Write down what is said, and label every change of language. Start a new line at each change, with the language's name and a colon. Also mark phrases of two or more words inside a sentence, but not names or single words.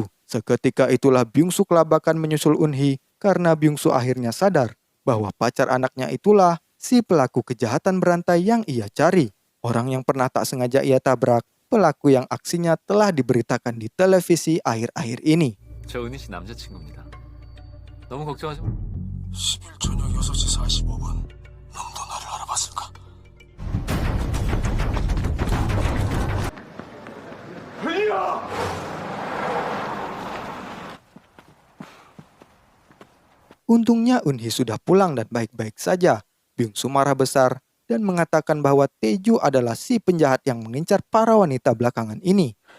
Indonesian: Seketika itulah Byung-soo kelabakan menyusul Eun-hee karena Byung-soo akhirnya sadar bahwa pacar anaknya itulah si pelaku kejahatan berantai yang ia cari. Orang yang pernah tak sengaja ia tabrak, pelaku yang aksinya telah diberitakan di televisi akhir-akhir ini.
Korean: 저 은희 씨 남자친구입니다. 너무 걱정하지 마. 10일 저녁 6시 45분 놈도 나를 알아봤을까?
Indonesian: Untungnya Eun-hee sudah pulang dan baik-baik saja. Byung-soo marah besar dan mengatakan bahwa Tae-ju adalah si penjahat yang mengincar para wanita belakangan ini.